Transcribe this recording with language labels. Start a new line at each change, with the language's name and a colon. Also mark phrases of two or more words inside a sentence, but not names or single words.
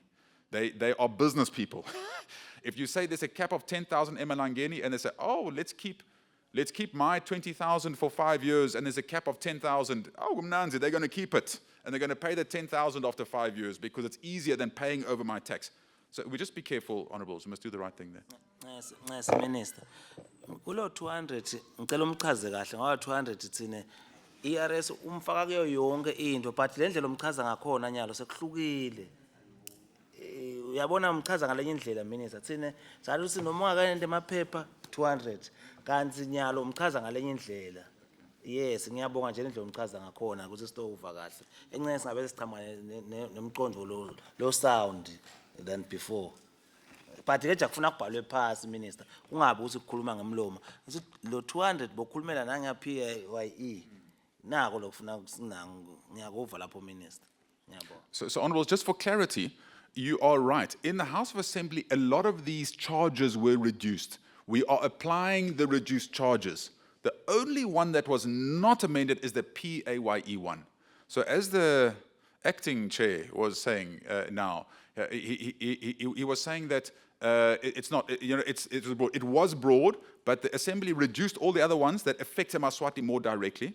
English: They are business people. If you say there's a cap of 10,000 emalangeni and they say, oh, let's keep my 20,000 for 5 years and there's a cap of 10,000, oh, Mnanzi, they're going to keep it. And they're going to pay the 10,000 after 5 years because it's easier than paying over my tax. So we just be careful, Honourables, we must do the right thing there. Yes, Minister.
Swati: Kulo 200 ngicela umchaze kahle ngoba 200 thine ERS umfaka kuyo yonke into but le ndlela umchaza ngakhona nyalo sekuhlukile. Uyabona umchaza ngalenye indlela Minister thine sathi uthi noma ungakayende emaphepha 200 kanti nyalo umchaza ngalenye indlela.
English: Yes,
Swati: ngiyabonga nje indlela umchaza ngakhona ukuthi sitova kahle. Encane singabe sichama nomqondo lo
English: sound than before.
Swati: But ke jakufuna kubhalwe phasi Minister ungabe uthi ukukhuluma ngemlomo ukuthi lo 200 bokhulumela nanga PAYE nako lokufuna ngiyakova lapho Minister ngiyabonga.
English: So Honourables, just for clarity, you are right. In the House of Assembly, a lot of these charges were reduced. We are applying the reduced charges. The only one that was not amended is the PAYE one. So as the acting chair was saying now, he was saying that it's not, it was broad, but the Assembly reduced all the other ones that affect Eswatini more directly.